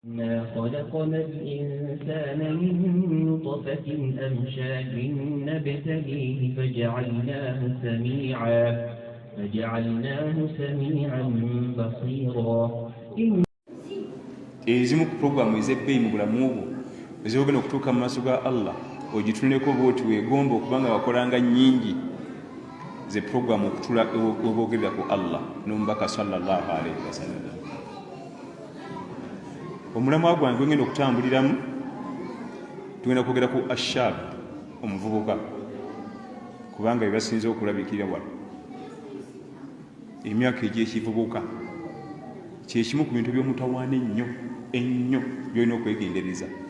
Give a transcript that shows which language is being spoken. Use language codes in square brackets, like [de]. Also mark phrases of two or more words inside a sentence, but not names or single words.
[ar] إنا خلقنا الإنسان من نطفة أمشاج نبتليه فجعلناه سميعا بصيرا. [lg] ezimu ku programu ez'ebbeeyi mu bulamu bwo ezogenda okutuuka mu maaso ga Allah ogitunuleko bwoti weegomba okubanga wakolanga nnyingi ze programu okutula obogerera ku Allah n'omubaka [ar] صلى الله عليه وسلم. [lg] Omulamwa gwange gwengenda okutambuliramu tugenda kwogera ku ashab, omuvubuka, kubanga bye basinze okulabikira wano emyaka egy'ekivubuka kyekimu ku bintu by'omutawaana ennyo byolina okwegendereza.